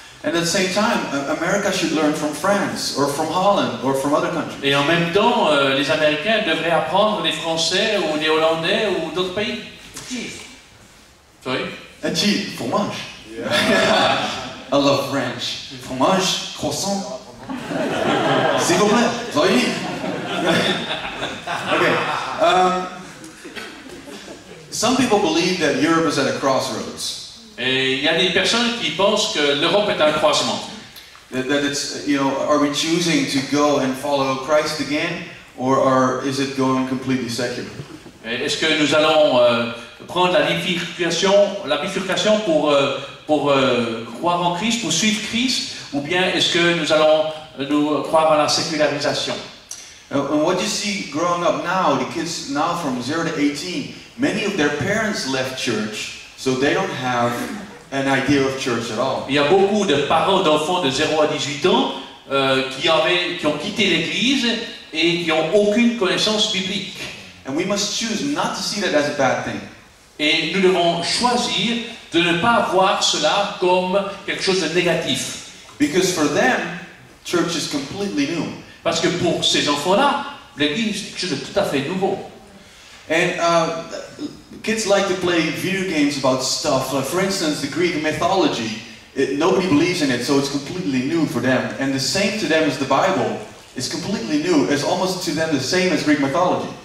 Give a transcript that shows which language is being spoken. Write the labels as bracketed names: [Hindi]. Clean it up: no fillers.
[English] And at the same time, America should learn from France, or from Holland, or from other countries. [French] Et en même temps, les Américains devraient apprendre des Français ou des Hollandais ou d'autres pays. [English] Sorry? And cheese, fromage. Yeah. I love French. [French] Fromage, croissant. S'il vous plaît, soyez. [English] Okay. Some people believe that Europe is at a crossroads. [French] Et il y a des personnes qui pensent que l'Europe est un croisement. [English] That it's, are we choosing to go and follow Christ again, or is it going completely secular? [French] Est-ce que nous allons prendre la bifurcation pour croire en Christ, pour suivre Christ, ou bien est-ce que nous allons nous croire à la sécularisation? [English] And what you see growing up now, the kids now from 0 to 18, many of their parents left church, so they don't have an idea of church at all. [French] Il y a beaucoup de parents d'enfants de 0 à 18 ans qui ont quitté l'église et qui n'ont aucune connaissance biblique. [English] And we must choose not to see that as a bad thing. [French] Et nous devons choisir de ne pas voir cela comme quelque chose de négatif. [English] Because for them, church is completely new. [French] Parce que pour ces enfants-là, l'église est quelque chose de tout à fait nouveau. [English] And kids like to play video games about stuff. For instance, the Greek mythology. Nobody believes in it, so it's completely new for them. And the same to them as the Bible. It's completely new. It's almost to them the same as Greek mythology.